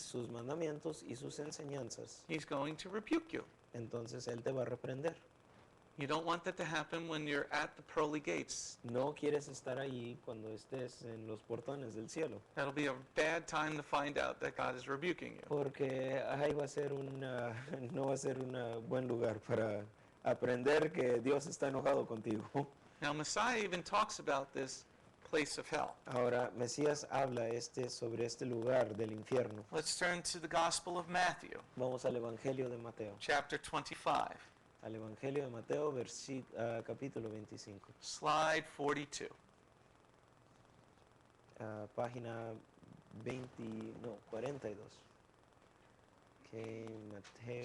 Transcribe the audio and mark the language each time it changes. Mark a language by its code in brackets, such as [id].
[es] sus mandamientos y sus enseñanzas, [en] he's going to rebuke you. [es] entonces Él te va a reprender. [en] You don't want that to happen when you're at the pearly gates. [es] No quieres estar allí cuando estés en los portones del cielo, [en] That'll be a bad time to find out that God is rebuking you. [es] porque ahí va a ser no va a ser un buen lugar para aprender que Dios está enojado contigo. [en] Now, Messiah even talks about this place of hell. [es] Ahora, Mesías habla sobre este lugar del infierno. [en] Let's turn to the Gospel of Matthew, [es] Vamos al Evangelio de Mateo. [en] chapter 25, [es] Al Evangelio de Mateo, capítulo 25. [en] slide 42. [es] Página 42. Ok, Mateo.